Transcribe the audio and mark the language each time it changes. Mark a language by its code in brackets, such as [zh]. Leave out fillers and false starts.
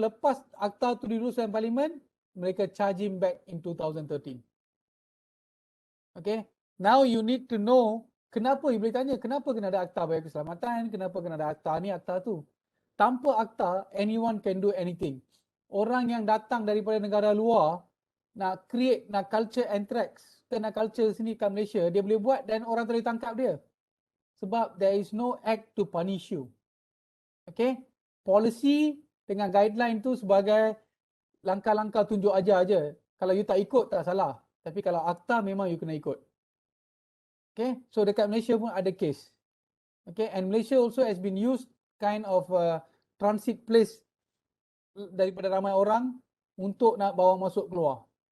[ms] Lepas akta tu dilulus dalam parlimen, mereka [en] charge him back in 2013. [ms] Okay. [en] Now you need to know [ms] kenapa, you boleh tanya kenapa kena ada akta biokeselamatan, kenapa kena ada akta ni, akta tu. Tanpa akta, [en] anyone can do anything. [ms] Orang yang datang daripada negara luar nak create, nak culture anthrax, nak culture sini kat Malaysia, dia boleh buat dan orang boleh tangkap dia. Sebab [en] there is no act to punish you. [ms] Okay, policy dengan guideline tu sebagai langkah-langkah tunjuk ajar je. Kalau you tak ikut tak salah. Tapi kalau akta memang you kena ikut. Okay, so dekat Malaysia pun ada case. [en] Okay, and Malaysia also has been used kind of transit place [ms] daripada ramai orang untuk nak bawa masuk keluar.